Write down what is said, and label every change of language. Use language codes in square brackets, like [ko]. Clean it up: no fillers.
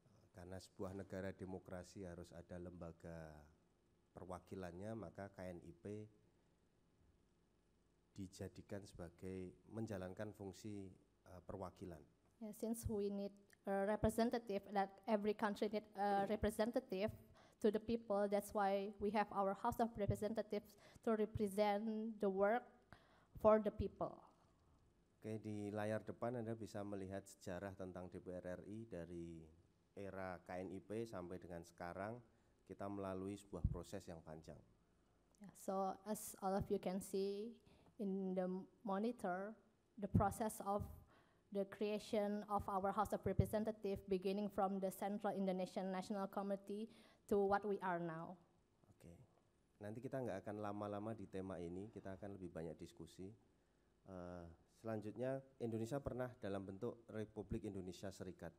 [id] Karena sebuah negara demokrasi harus ada lembaga perwakilannya, maka KNIP dijadikan sebagai menjalankan fungsi perwakilan. [en] Yeah, since we need a representative, that every country need a representative to the people, that's why we have our House of Representatives to represent the work for the people. [id] Oke, di layar depan Anda bisa melihat sejarah tentang DPR RI dari era KNIP sampai dengan sekarang. Kita melalui sebuah proses yang panjang. [en] Yeah, so as all of you can see in the monitor, the process of the creation of our House of Representatives beginning from the Central Indonesian National Committee to what we are now. [id] Oke, nanti kita nggak akan lama-lama di tema ini, kita akan lebih banyak diskusi. Selanjutnya, Indonesia pernah dalam bentuk Republik Indonesia Serikat.